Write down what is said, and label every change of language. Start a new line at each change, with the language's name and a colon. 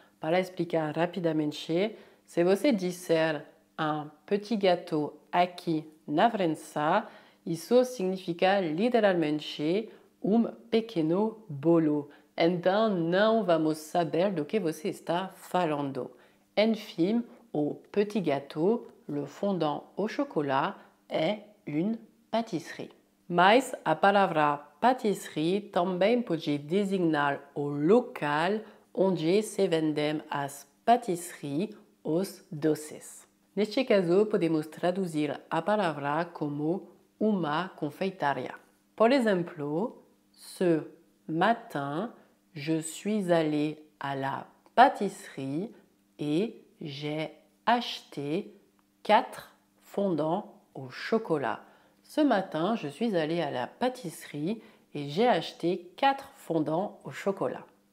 Portuguese: Para explicar rapidamente, se você disser un petit gâteau aqui na França, Isso significa literalmente pequeno bolo. Então, não vamos saber do que você está falando. Enfim, o petit gâteau,
French: le fondant au chocolat,
Portuguese: é une pâtisserie. Mas a palavra pâtisserie também pode designar o local onde se vendem as pâtisseries, os doces. Neste caso, podemos traduzir a palavra como uma confeitaria. Por exemplo,
French: ce matin, je suis allée à la pâtisserie et j'ai acheté 4 fondants au chocolat. Ce matin, je suis allée à la pâtisserie et j'ai acheté 4 fondants au chocolat.